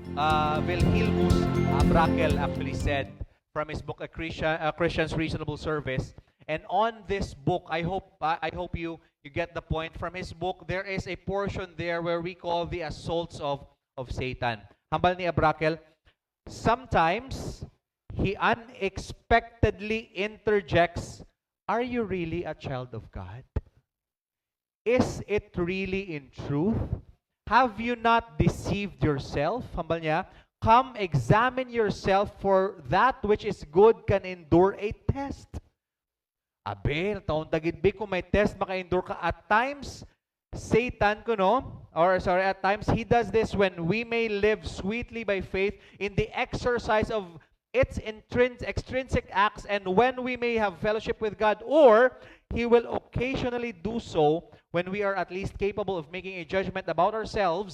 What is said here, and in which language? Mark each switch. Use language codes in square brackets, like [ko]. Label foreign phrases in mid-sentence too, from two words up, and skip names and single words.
[en] Wilhelmus Brakel actually said from his book, A Christian's Reasonable Service. And on this book, I hope you get the point. From his book, there is a portion there where we call the assaults of Satan. [hil] Hambal ni Abrakel, [en] sometimes he unexpectedly interjects, "Are you really a child of God? Is it really in truth? Have you not deceived yourself?" [hil] Hambal niya, [en] "Come examine yourself, for that which is good can endure a test." [hil] Abe, taon tagidbi kung may test, maka-endure ka. [en] At times, Satan, at times, he does this when we may live sweetly by faith in the exercise of its extrinsic acts, and when we may have fellowship with God, or he will occasionally do so when we are at least capable of making a judgment about ourselves.